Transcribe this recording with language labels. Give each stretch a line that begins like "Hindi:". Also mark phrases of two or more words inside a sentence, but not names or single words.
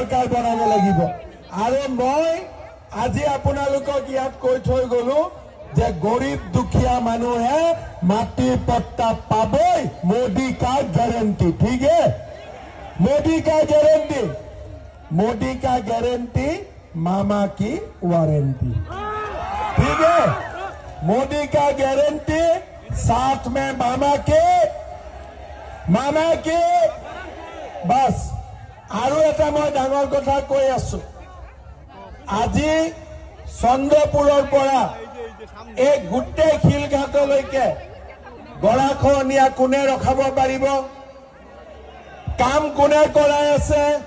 Assamese: চৰকাৰ বনাব লাগিব। আৰু মই আজি আপোনালোকক ইয়াত কৈ থৈ গলো যে গৰীব দুখীয়া মানুহে মাটিৰ পট্টা পাবই,
Hindi: मोदी का गारंटी। ঠিক है, मोदी का गारंटी, मोदी का गारंटी, मामा की वारंटी। ठीक है, मोदी का गारंटी, साथ में मामा के बस।
Assamese: আৰু এটা মই ডাঙৰ কথা কৈ আছো, আজি চন্দ্ৰপুৰৰ পৰা এই গোটেই শিলঘাটলৈকে গৰাখহনীয়া কোনে ৰখাব পাৰিব? কাম কোনে কৰাই আছে?